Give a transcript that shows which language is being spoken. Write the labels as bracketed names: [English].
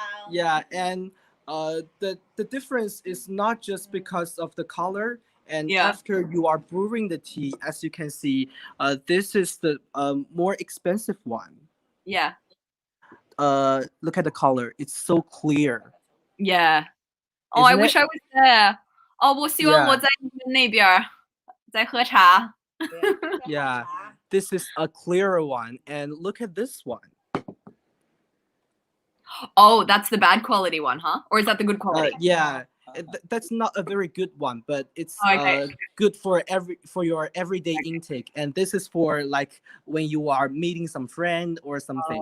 [English] Yeah, and the difference is not just because of the color. And Yeah. after you are brewing the tea, as you can see, this is the more expensive one. Yeah. Look at the color; it's so clear. Yeah. Oh, I Isn't wish it? I was there. [Chinese] 哦，我希望 [English] Yeah. [Chinese] 我在你们那边儿在喝茶。 [English] Yeah, this is a clearer one, and look at this one. Oh, that's the bad quality one, huh? Or is that the good quality? Yeah, that's not a very good one, but it's Okay. good for your everyday intake. And this is for like when you are meeting some friend or something.